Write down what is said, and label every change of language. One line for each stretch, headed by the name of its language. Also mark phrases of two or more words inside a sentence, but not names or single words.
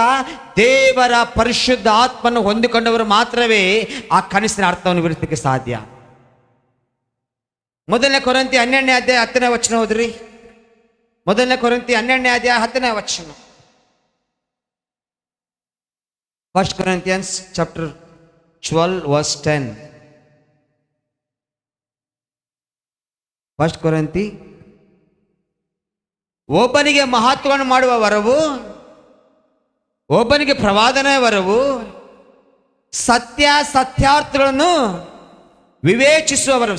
Kannada: ದೇವರ ಪರಿಶುದ್ಧ ಆತ್ಮನ್ನು ಹೊಂದಿಕೊಂಡವರು ಮಾತ್ರವೇ ಆ ಕನಸಿನ ಅರ್ಥವನ್ನು ವಿವರಿಸಲಿಕ್ಕೆ ಸಾಧ್ಯ. 1ನೇ ಕೊರಿಂಥಿ 12ನೇ ಅಧ್ಯಾಯ 10ನೇ ವಚನ ಓದ್ರಿ. 1ನೇ ಕೊರಿಂಥಿ 12ನೇ ಅಧ್ಯಾಯ 10ನೇ ವಚನ.
English: 1 Corinthians chapter 12 verse 10.
Kannada: 1 ಕೊರಿಂಥಿ, ಒಬ್ಬನಿಗೆ ಮಹತ್ವವನ್ನು ಮಾಡುವ ವರವು, ಒಬ್ಬನಿಗೆ ಪ್ರವಾದನೆ ವರವು, ಸತ್ಯಾರ್ಥಗಳನ್ನು ವಿವೇಚಿಸುವ ವರವು.